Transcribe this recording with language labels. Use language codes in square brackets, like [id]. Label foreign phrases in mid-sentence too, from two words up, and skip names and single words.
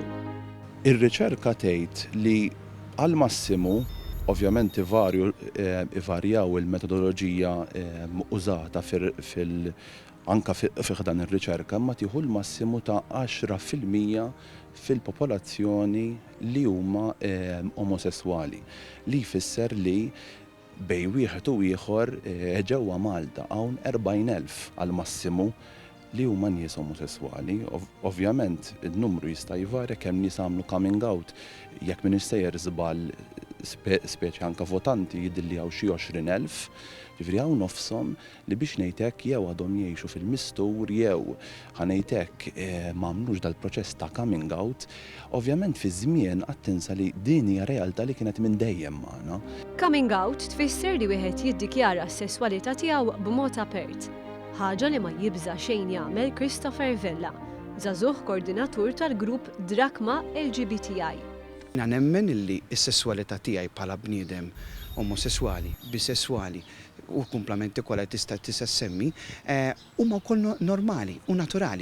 [mt] Ir-riċerka tgħid li għal massimu ovvjament ivarjaw il-metodoloġija użata anka fi dan ir-riċerka ma tieħu l-massimu ta' 10% fil-popolazzjoni li huma omosessuali. Li jfisser li bej wieħed u ieħor ġewwa Malta hawn 40,000 għal massimu li huma nies omosessuali. Ovvjament in-numru jista' jvarja kemm nies għamlu [en] coming out. [mt] Jekk min issejjer żball speċi anke votanti jidilli hawn xi 20,000, ġifieri hawn nofshom li biex ngħidlek jew għadhom jgħixu fil-mistur jew ħanejtek m'għamlux dal-proċess ta' [en] coming out. [mt] Ovvjament fi żmien qatt tinsa li din hija realtà li kienet minn dejjem magħna. [en] Coming out [mt] tfisser li wieħed jiddikjara s-sesswalità tiegħu b'mod apert. Ħaġa li ma jibża xejn jagħmel Christopher Vella, żagħżugħ koordinatur tal-grupp Drakma LGBTI. Nemmen illi s-sesswalità tiegħi bħala bniedem omosessuali, bisessuali u komplementi kollha tista' semmi huma wkoll normali u naturali.